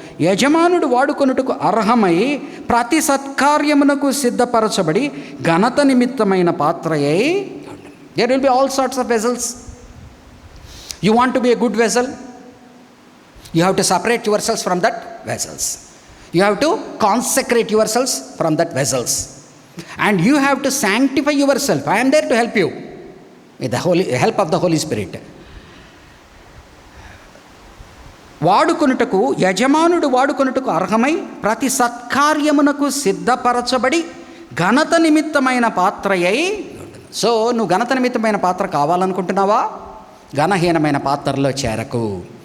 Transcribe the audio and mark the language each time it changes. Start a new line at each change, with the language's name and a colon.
Telugu: యజమానుడు వాడుకొనుటకు అర్హమై ప్రతి సత్కార్యమునకు సిద్ధపరచబడి ఘనత నిమిత్తమైన పాత్రయై.
English: There will be all sorts of vessels. You want to be a good vessel, you have to separate your selves from that vessels. You have to consecrate your selves from that vessels. And you have to sanctify yourself. I am there to help you with the help of the Holy Spirit.
Telugu: వాడుకొనుటకు, యజమానుడు వాడుకొనుటకు అర్హమై ప్రతి సత్కార్యమునకు సిద్ధపరచబడి ఘనత నిమిత్తమైన పాత్రయై. So నువ్వు ఘనత నిమిత్తమైన పాత్ర కావాలనుకుంటున్నావా? ఘనహీనమైన పాత్రలో చేరకు.